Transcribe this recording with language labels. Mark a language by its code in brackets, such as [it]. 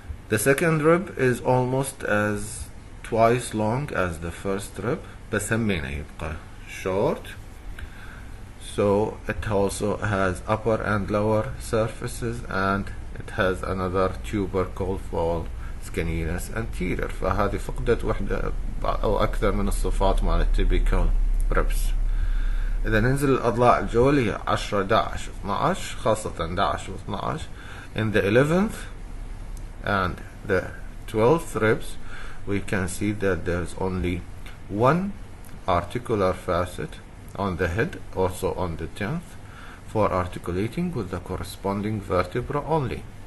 [en] The second rib is almost as twice long as the first rib، [ar] بس همينه يبقى [en] short. So it also has upper and lower surfaces, and it has another tubercle called scalenus anterior. [ar] فهذه فقدت وحدة أو أكثر من الصفات مال typical ribs. إذا ننزل الأضلاع الجوية 10 11 12 خاصة 11 و 12. [en] In the 11th and the 12th ribs we can see that there's only one articular facet on the head, also on the 10th, for articulating with the corresponding vertebra only.